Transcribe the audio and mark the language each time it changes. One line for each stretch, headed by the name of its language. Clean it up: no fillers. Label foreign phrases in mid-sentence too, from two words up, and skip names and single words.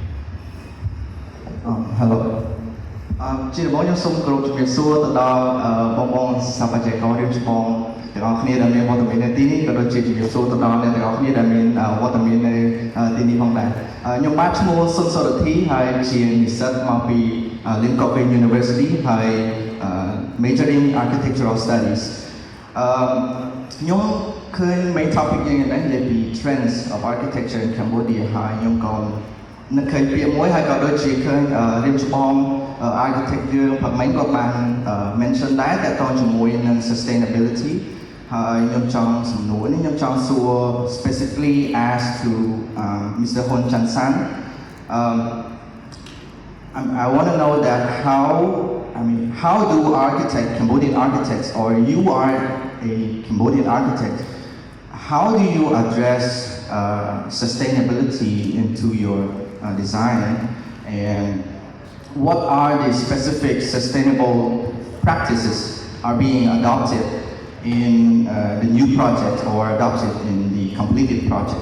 Khmer: Hello ជាដំបូងខ្ញុំសូមគោរពជំរាបសួរទៅដល់បងស្ថាបត្យកររៀបចំទាំងអស់គ្នាដែលមានវត្តមាននៅទីនេះក៏ដូចជាជំរាប សួរទៅដល់អ្នកទាំងអស់គ្នាដែលមានវត្តមាននៅទីនេះផងដែរខ្ញុំបាទឈ្មោះសុនសុរធី ហើយ ជានិស្សិតមកពី linktr.ee University ហើយ
English: majoring architectural studies
Khmer: ខ្ញុំឃើញ
English: main topic
Khmer: យើងនេះនិយាយពី
English: trends of architecture in Cambodia
Khmer: ហើយខ្ញុំក៏នឹកឃើញពាក្យមួយហើយក៏ដូចជាឃើញរៀបចំ architect យើងផឹកមិញក៏បាន mention ដែរតើតជាមួយនឹង sustainability ហើយខ្ញុំចង់សំណួរនេះខ្ញុំចង់សួរ
English: specifically ask to Mr. Hon Chansan I want to know that how do Cambodian architects or you are a Cambodian architect how do you address sustainability into your design and what are the specific sustainable practices are being adopted in the new project or adopted in the completed project?